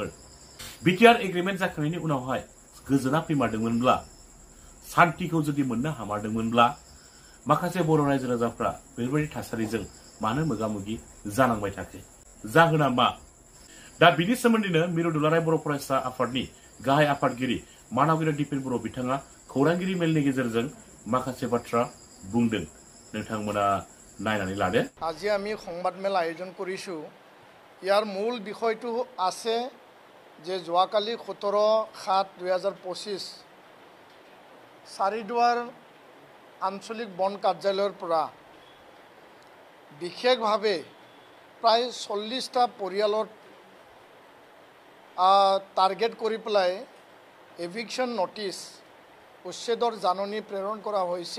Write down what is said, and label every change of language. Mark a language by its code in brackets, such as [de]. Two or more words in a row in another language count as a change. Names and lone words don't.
[brx] बिटिआर एग्रीमेन्ट जाखांनायनि उनावहाय गोजोना फैमारदोंमोनब्ला, सान्तिखौ जुदि मोननो हामारदोंमोनब्ला माखासे बर' रायजो राजाफ्रा बेफोरबायदि थासारिजों मानो मोगा मोगि जानांबाय थाखो? जाहोना मा? दा बिनि सोमोन्दैनो मिरु दुलाराय बर' फरायसा आफादनि गाहाय आफादगिरि मानगिरि दिपेन बर' बिथाङा खौरांगिरि मेलनि गेजेरजों माखासे बाथ्रा बुंदों। नोंथांमोना नायनानै लादो। [as] আজি আমি সংবাদ মেল আয়োজন কৰিছোঁ। ইয়াৰ মূল বিষয়টো আছে যে যোৱাকালি 17/7/2025 চাৰিদুৱাৰ আঞ্চলিক বন কাৰ্যালয়ৰ পৰা বিশেষভাৱে প্ৰায় 40টা পৰিয়ালৰ টাৰ্গেট কৰি পেলাই [en] eviction notice [as] উচ্ছেদৰ জাননী প্ৰেৰণ কৰা হৈছিল।